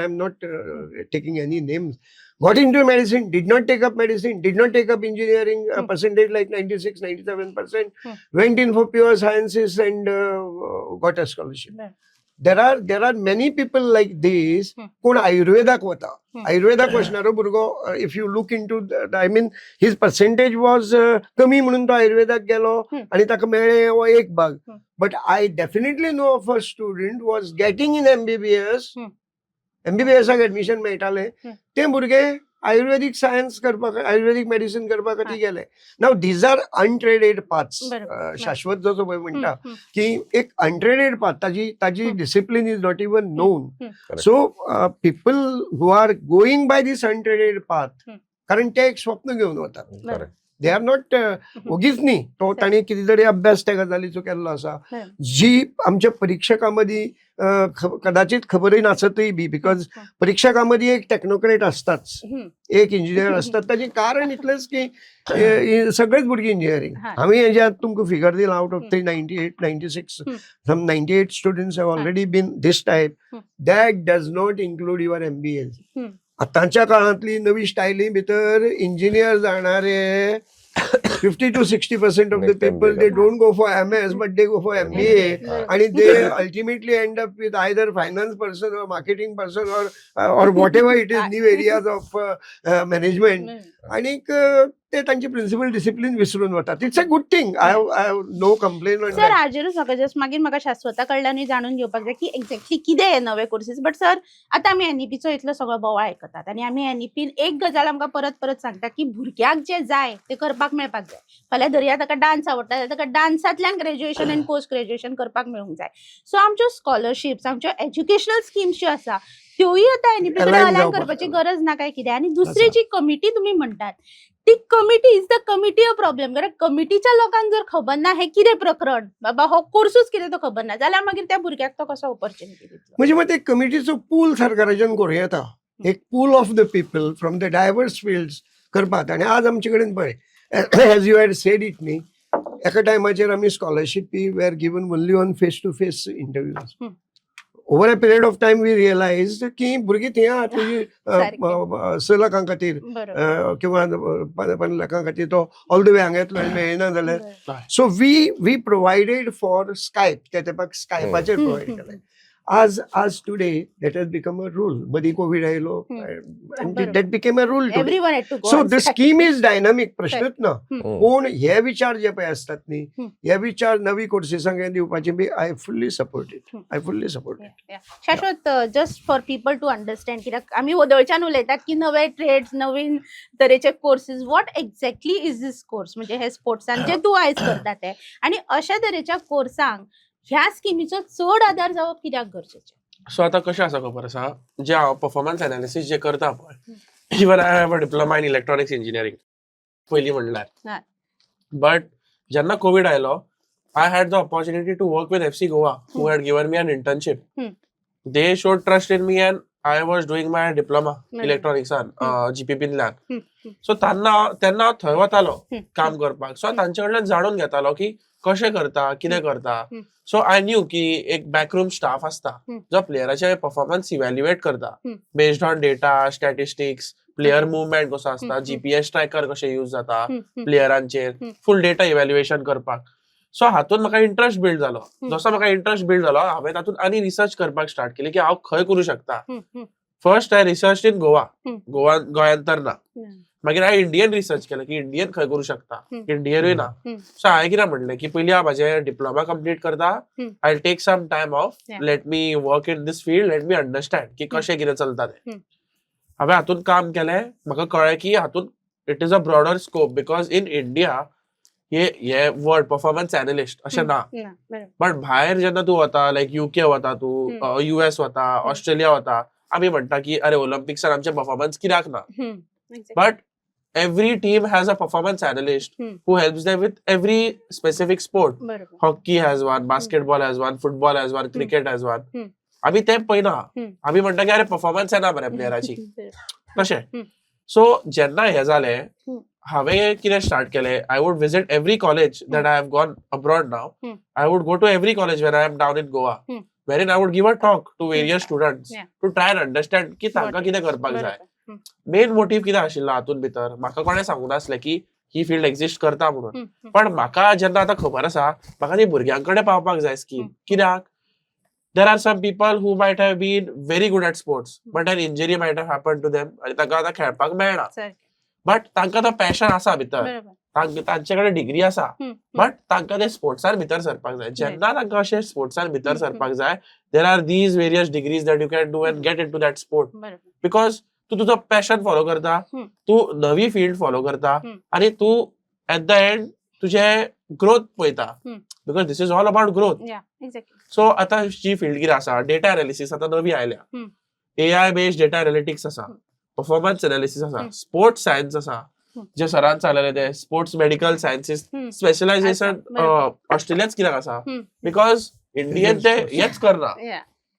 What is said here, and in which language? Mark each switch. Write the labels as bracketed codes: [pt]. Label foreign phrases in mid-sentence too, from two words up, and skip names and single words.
[en] I'm not taking any names. Got into medicine, did not take up medicine, did not take up engineering, percentage like 96, 97%, went in for pure sciences and got a scholarship. There are many people like this. [kok] कोण आयुर्वेदाक वता, आयुर्वेदाक वचणारो भुरगो, [en] If you look into I mean his percentage was [kok] कमी म्हणून तो आयुर्वेदाक गेलो आनी ताका मेळ्ळें हो एक भाग. [en] But I definitely know of a student was getting in MBBS admission मेळटालें. [kok] ते भुरगे [en] Ayurvedic science [kok] करपाक, [en] Ayurvedic medicine [kok] करपा खातीर गेले. [en] Now these are untreaded paths. [kok] शाश्वत जो पळय म्हणटा की एक [en] untreaded path, [kok] ताजी [en] discipline is not even known. So people who are going by these untreaded path, [kok] कारण ते एक स्वप्न घेवन वतात. [en] They are not [kok] ओगीच न्ही. तो ताणी कितें तरी अभ्यास त्या गजालीचो केल्लो आसा जी आमच्या परीक्षकां मदीं कदाचित खबरय नासतय बी, बिकॉज परीक्षकां मदीं एक टेक्नोक्रेट आसताच, एक इंजिनियर असतात. ताचें कारण इतलेंच की सगळेच भुरगीं इंजिनियरींग. हांवें हेजे आतां तुमकां फिगर दिला [en] out of 98, 96, some 98 students have already been this type. That does not include your MBAs. [kok] आतांच्या काळांतली नवी स्टायली भितर इंजिनियर जाणारे [en] 50 to 60% of the Next time people, they they get- don't go for MS, but they go for MBA. [kok] बरोबर. [en] And they ultimately end up with either finance person or marketing person or whatever it is, new areas of management. [kok] आणि ते त्यांची प्रिन्सिपल डिसिप्लिन विसरून वतात. [en] इट्स अ गुड थिंग. आय हॅव नो कंप्लेन ऑन [kok] सर हाजेरूच म्हाका जस्ट मागीर म्हाका शाश्वता कडल्यानूय जाणून घेवपाक जाय की एक्झॅक्टली कितें हे नवे कोर्सीस. बट सर आतां आमी एनईपीचो इतलो सगळो बोवाळ आयकतात आनी आमी एनईपीन एक गजाल आमकां परत परत सांगता की भुरग्याक जे जाय ते करपाक मेळपाक जाय. फाल्यां धरया ताका डान्स आवडटा जाल्यार ताका डान्सांतल्यान ग्रॅज्युएशन आनी [en] post graduation [kok] करपाक मेळूंक जाय. सो आमच्यो स्कॉलरशिप्स आमच्यो [en] educational schemes [kok] ज्यो आसा त्योय आतां एनईपी कडेन [en] Align अलायन [kok] जावपाक करपाची जाय. गरज ना काय कितें. आनी दुसरी आसा. जी कमिटी तुमी म्हणटात ती कमिटी [en] is the committee a problem. [kok] कारण कमिटीच्या लोकांक जर खबर ना हे कितें प्रकरण, बाबा हो कोर्सूच कितें तो खबर ना, जाल्यार मागीर त्या भुरग्याक तो कसो ऑपॉर्च्युनिटी दितलो. म्हणजे मग ते कमिटीचो पूल सरकाराच्यान करूं येता. [en] एक pool of the people from the diverse fields करपाक. [kok] आणि आज आमचे कडेन पळय [en] as you had said it [kok] न्ही, एका टायमाचेर आमी स्कॉलरशीपी [en] were given only on face to face interviews. Over a period of time we realise [kok] की भुरगीं थंय आहा तुजी सारकें. 6 लाखां खातीर बरोबर. किंवा 5 लाखां खातीर तो [en] all the way [kok] हांगा येतलो आनी मेळना जाल्यार. बरोबर. [en] So we provided for Skype. [kok] त्या तेपाक स्कायपाचेर प्रोवायड केलें. [en] आज today that has become a rule. [kok] मदीं कोवीड आयलो बरोबर. [en] That became a rule today. Everyone had to go सो on द strike. Scheme is dynamic. [kok] प्रश्नच ना. हम्म. पूण हे विचार जे पळय आसतात न्ही, हम्म. हे विचार नवी कोर्सीसांक हे दिवपाचे बी [en] I fully support it. I fully support it. Yeah, yeah. शाश्वत just for people to understand, [kok] कित्याक आमी वदळच्यान उलयतात की नवे ट्रेड्स, नवीन तरेचे कोर्सीस. [en] What exactly is this course? [kok] म्हणजे हे स्पोर्ट्सान जे तूं आयज करता ते, आणि अशा तरेच्या कोर्सांक ह्या स्किमीचो चड आदार जावप कित्याक गरजेचें? सो आता कशें आसा खबर आसा, जे हांव [en] performance analysis [kok] जे करता पळय, [en] even I have a diploma in electronics engineering [kok] पयलीं म्हणल्यार. हय. [en] बट [kok] जेन्ना कोवीड आयलो, [en] I had the opportunity to work with FC Goa, who had given me an internship. They showed trust in me and I was doing my diploma [kok] इलेक्ट्रॉनिक्सान GPPंतल्यान. सो तेन्ना हांव थंय वतालो काम करपाक. सो तांचे कडल्यान जाणून घेतालो की कशें करता, कितें करता. सो आय न्यू की एक [en] backroom staff [kok] आसता जो प्लेयराचे परफॉर्मन्स इव्हॅल्युएट करता [en] based on data, statistics, player movement [kok] कसो आसता, [en] GPS tracker [kok] कशें यूज जाता प्लेयरांचेर, [en] full data evaluation [kok] करपाक. सो हातून म्हाका [en] interest build [kok] जालो. जसो म्हाका [en] interest build [kok] जालो, हांवें तातूंत आनी रिसर्च करपाक स्टार्ट केली की हांव खंय करूं शकता. [en] First I research in Goa, [kok] गोंयांत तर ना. मागीर हांवें [en] Indian research [kok] केलें की इंडियन खंय करूं शकता, इंडियनूय ना. सो हांवें कितें म्हणलें की पयलीं हांव म्हाजें डिप्लोमा कंप्लीट करता, [en] I take some time off, let me work in this field, let me understand [kok] की कशें कितें चलता तें. हांवें हातूंत काम केलें. म्हाका कळ्ळें की हातूंत [en] It is a broader scope, because in India [kok] हे [en] word performance analyst [kok] अशें ना. बट भायर जेन्ना तूं वता, लायक UK वता तूं, US वता, ऑस्ट्रेलिया वता, आमी म्हणटा की अरे ओलंपिक्सान आमचे परफॉर्मन्स कित्याक ना. [en] But every team has a performance analyst who helps them with every specific sport. Hockey has one, basketball has one, football has one, cricket has one. [kok] आमी तें पळयना. आमी म्हणटा की अरे परफॉर्मन्स येना बरे प्लेयराची तशें. सो जेन्ना हें जालें, हांवें कितें स्टार्ट केलें, [en] I would visit every college that I have gone abroad now. I would go to every college when I am down in Goa, wherein I would give a talk to various students to try and understand [kok] की तांकां कितें करपाक जाय. मेन मोटीव कितें आशिल्लो हातूंत भितर, म्हाका कोणें सांगून नासलें की ही फील्ड एक्झिस्ट करता म्हणून. पण म्हाका जेन्ना आतां खबर आसा, म्हाका ती भुरग्यां कडेन पावपाक जाय स्कीम. [en] कित्याक there are some people who might have been very good at sports, but an injury might have happened to them [kok] आनी तांकां आतां खेळपाक मेळना. बट तांकां तो पॅशन आसा भितर, तांचे कडेन डिग्री आसा, बट तांकां ते स्पोर्ट्सान भितर सरपाक जाय. जेन्ना तांकां अशें स्पोर्ट्सान भितर सरपाक जाय, [en] There are these various degrees that you can do and get into that sport. [kok] बिकॉज तूं तुजो पॅशन फॉलो करता, तूं नवी फील्ड फॉलो करता, आनी तूं [en] at the end [kok] तुजें ग्रोथ पळयता. [en] Because this is all about growth. [kok] सो आतां जी फील्ड कितें आसा, [en] data analysis [kok] आतां नवी आयल्या, [en] AI based data analytics [kok] आसा, [en] performance analysis [kok] आसा, [en] sports science [kok] आसा, जे सरान सांगलेलें ते [en] sports medical sciences specialization [kok] ऑस्ट्रेलियाच कित्याक आसा, बिकॉज इंडियन ते हेच करना.